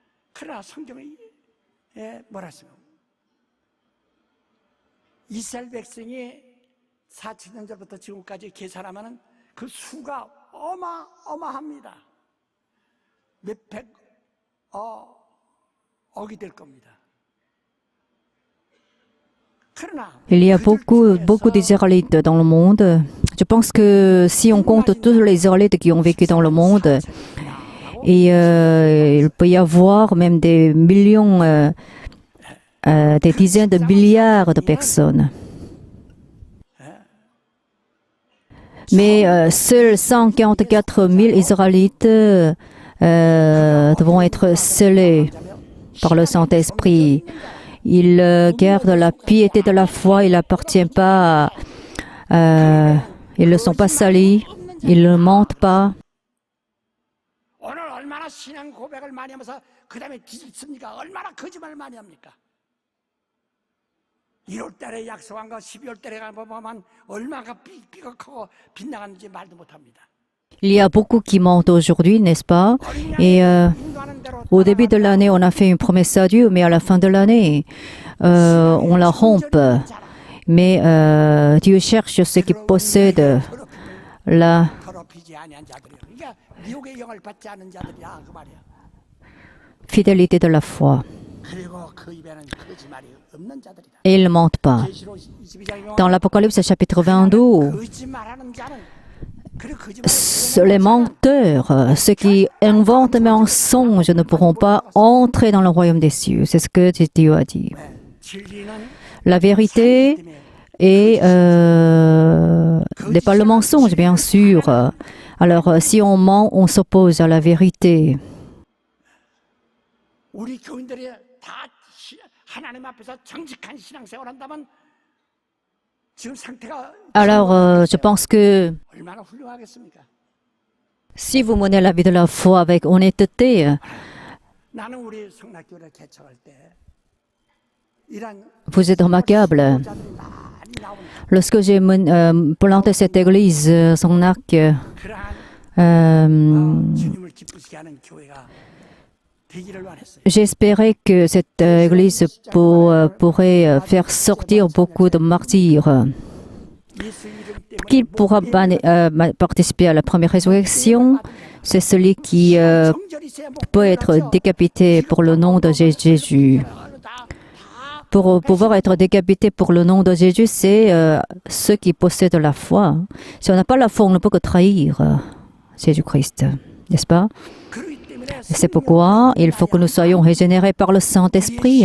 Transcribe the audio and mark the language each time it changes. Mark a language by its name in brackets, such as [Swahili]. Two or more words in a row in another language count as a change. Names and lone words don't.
[Korean] 그러나 성경에 뭐라 했습니까? 이스라엘 백성이 4,000년 전부터 지금까지 계산하면 그 수가 어마어마합니다. 몇백 억이 될 겁니다. [French] Il y a beaucoup d'Israélites dans le monde. Je pense que si on compte tous les Israélites qui ont vécu dans le monde, et il peut y avoir même des millions, des dizaines de milliards de personnes. Mais seuls 144 000 Israélites devront être scellés par le Saint-Esprit. Ils gardent la piété de la foi, ils n'appartiennent pas, ils ne sont pas salis, ils ne mentent pas. [Korean] 오늘 얼마나 신앙 고백을 많이 하면서 그 다음에 뒤집습니까? 얼마나 거짓말을 많이 합니까? 1월 달에 약속한 거 12월 달에 가보면 얼마나 삐걱하고 빗나갔는지 말도 못합니다. [French] Il y a beaucoup qui mentent aujourd'hui, n'est-ce pas? Et au début de l'année, on a fait une promesse à Dieu, mais à la fin de l'année, on la rompt. Mais Dieu cherche ceux qui possèdent la [Korean] 더럽히지 아니한 자들이요. 그러니까 미혹의 영을 받지 않은 자들이야 그 말이야. [French] fidélité de la foi. [Korean] 그리고 그 입에는 거짓말이 없는 자들이다. [French] Et ils ne mentent pas. [Korean] 계시록 22장 [French] Dans l'Apocalypse chapitre 22, [Korean] 거짓말하는 자는 [French] les menteurs, ceux qui inventent des mensonges ne pourront pas entrer dans le royaume des cieux. C'est ce que Dieu a dit. La vérité n'est pas le mensonge, bien sûr. Alors, si on ment, on s'oppose à la vérité. [Korean] 우리 교인들이 다 하나님 앞에서 정직한 신앙생활 한다면 지금 상태가 [French] Alors, je pense que [Korean] 얼마나 훌륭하겠습니까? [French] si vous menez la vie de la foi avec honnêteté, [Korean] 나는 우리 성락교를 개척할 때 이런 [French] vous êtes remarquable. [Korean] 자들이 많이 나옵니다. [French] Lorsque j'ai planté cette église, son arc, [Korean] 그러한 주님을 기쁘시게 하는 교회가 되기를 원했어요. [French] j'espérais que cette église pourrait faire sortir beaucoup de martyrs, [Korean] 예수 이름 때문에 [French] qu'il pourra participer à la première résurrection. C'est celui qui [Korean] 정절이 세 [French] peut être décapité pour le nom de Jésus. Pour pouvoir être décapité pour le nom de Jésus, c'est ceux qui possèdent la foi. Si on n'a pas la foi, on ne peut que trahir Jésus-Christ, n'est-ce pas? C'est pourquoi il faut que nous soyons régénérés par le Saint-Esprit.